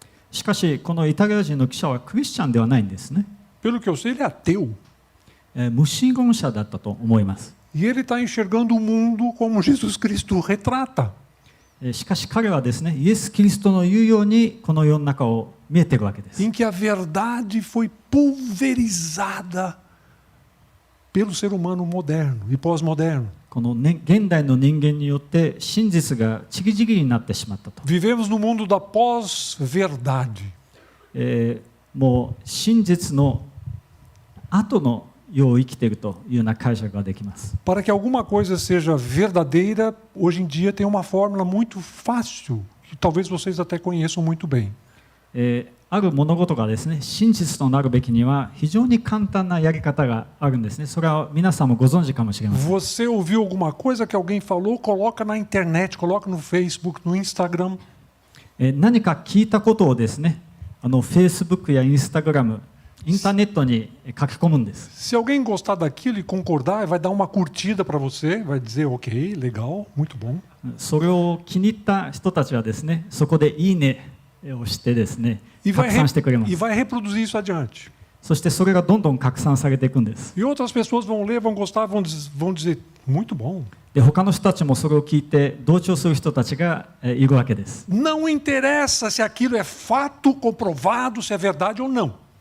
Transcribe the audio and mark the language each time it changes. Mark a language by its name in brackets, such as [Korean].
[Japanese] しかしこのイタリア人の記者はクリスチャンではないんですね。 [Portuguese] Pelo que eu sei, ele é ateu. [Japanese] 無神論者だったと思います。 [Portuguese] E ele está enxergando o mundo como Jesus Cristo retrata. [Japanese] しかし彼はですね、イエス・キリストの言うようにこの世の中を見えているわけです。 [Portuguese] Em que a verdade foi pulverizada pelo ser humano moderno e pós-moderno. [Japanese] この、現代の人間によって真実がちぎちぎりになってしまったと。 [Portuguese] Vivemos no mundo da pós-verdade. [Japanese] もう真実の後の世を生きているというような解釈ができます。 [Portuguese] Para que alguma coisa seja verdadeira, hoje em dia tem uma fórmula muito fácil, que talvez vocês até conheçam muito bem. [Japanese] ある物事がですね、真実となるべきには非常に簡単なやり方があるんですね。それは皆さんもご存知かもしれません。 [Portuguese] Você ouviu alguma coisa que alguém falou, coloca na internet, coloca no Facebook, no Instagram. [Japanese] 何か聞いたことをですね、Facebook や Instagram、インターネットに書き込むんです。 [Portuguese] Se alguém gostar daquilo e concordar, vai dar uma curtida para você, vai dizer, ok, legal, muito bom. [Japanese] それを気に入った人たちはですね、そこでいいねをしてですね、 [Portuguese] E [Japanese] 拡散してくれます。 [Portuguese] vai reproduzir isso adiante. [Japanese] そしてそれがどんどん拡散されていくんです。 [Portuguese] E outras pessoas vão ler, vão gostar, vão dizer, muito bom. [Japanese] で、他の人たちもそれを聞いて同調する人たちがいるわけです。 [Portuguese] Não interessa se aquilo é fato comprovado, se é verdade ou não.